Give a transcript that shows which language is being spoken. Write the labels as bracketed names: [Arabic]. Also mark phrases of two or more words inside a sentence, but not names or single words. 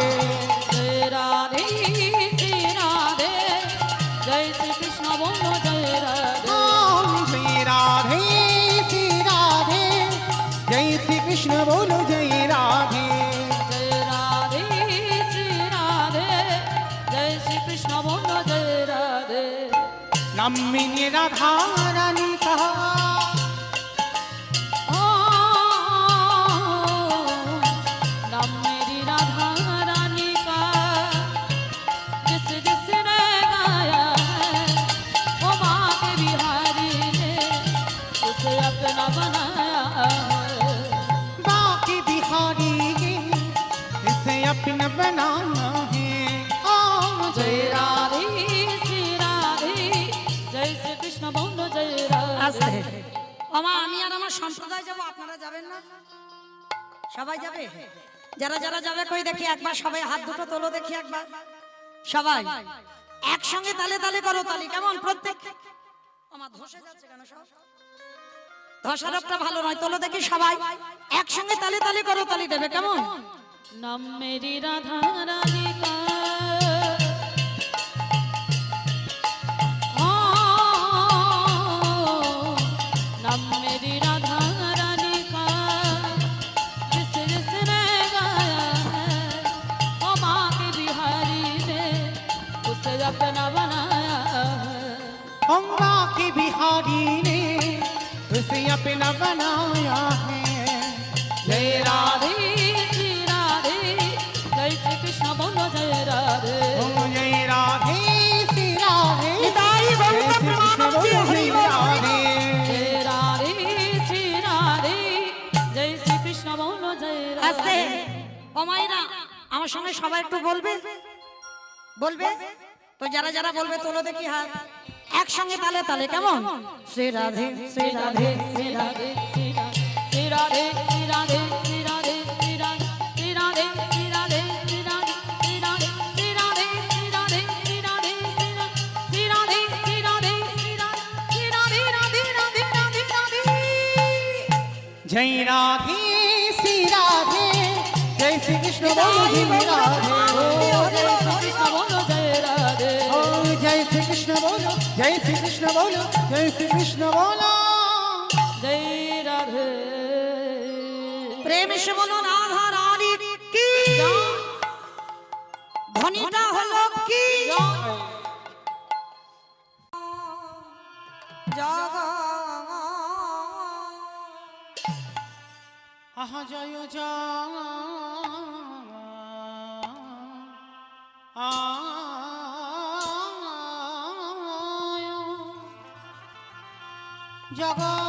[Hindi] जय राधे श्री राधे, जय श्री कृष्ण बोलो जय राधे। जय राधे श्री राधे, जय श्री कृष्ण बोलो जय राधे। जय राधे श्री राधे, जय श्री कृष्ण बोलो जय राधे। नम्मिनी राधा रानी कहा, नाम मेरी राधा रानी का जिस जिसने गाया है, वो माँ के बिहारी ने उसे अपना बनाया है। बाकी बिहारी ने इसे अपना बनाना है। जय राधे श्री राधे, जय श्री कृष्ण बोलो जय [Bangla] আস্তে [Hindi] राधे। [Bangla] আমা আমি আর আমার সম্প্রদায় যাব, আপনারা যাবেন না? সবাই যাবে? যারা যারা যাবে কই দেখি একবার, সবাই হাত দুটো তোলো দেখি একবার। সবাই একসঙ্গে তালে তালে করো, তালি কেমন? প্রত্যেক আমার ধসে যাচ্ছে কেন সব? ধসারটা ভালো নয়, তোলো দেখি সবাই একসঙ্গে তালে তালে করো, তালি দেবে কেমন? [Hindi] नाम मेरी राधा रानी का, नाम मेरी राधा रानी का जिस जिसने गाया है, वो माँ के बिहारी ने उसे अपना बनाया है। अम्बा की बिहारी ने उसे अपना बनाया है। जय राधे श्री राधे, जय श्री कृष्ण बोलो जय राधे। ओ जय राधे श्री राधे, নিতাই जय গৌর श्री कृष्ण बोलो जय राधे। जय राधे श्री राधे, जय श्री कृष्ण बोलो जय [Bangla] আস্তে [Hindi] राधे। [Bangla] ও মায়েরা আমার সঙ্গে সবাই একটু বলবে, বলবে তো? যারা যারা বলবে তোলো দেখি হাত একসঙ্গে তালে তালে কেমন? শ্রী রাধে শ্রী রাধে শ্রী রাধে। [Hindi] श्री राधे श्री राधे श्री राधे श्री राधे श्री राधे श्री राधे श्री राधे श्री राधे श्री राधे श्री राधे श्री राधे श्री राधे श्री राधे श्री राधे श्री राधे राधे राधे राधे राधे। जय राधे श्री राधे, जय श्री कृष्ण बोलो जय राधे। जय श्री कृष्ण बोलो जय राधे। ओ जय श्री कृष्ण बोलो, जय श्री कृष्ण बोलो, जय श्री कृष्ण बोलो। जय राधे। प्रेम से बोलो राधा रानी की, [Bangla] ধ্বনিটা হলো কি? জগ আহা জয় জয় জগ।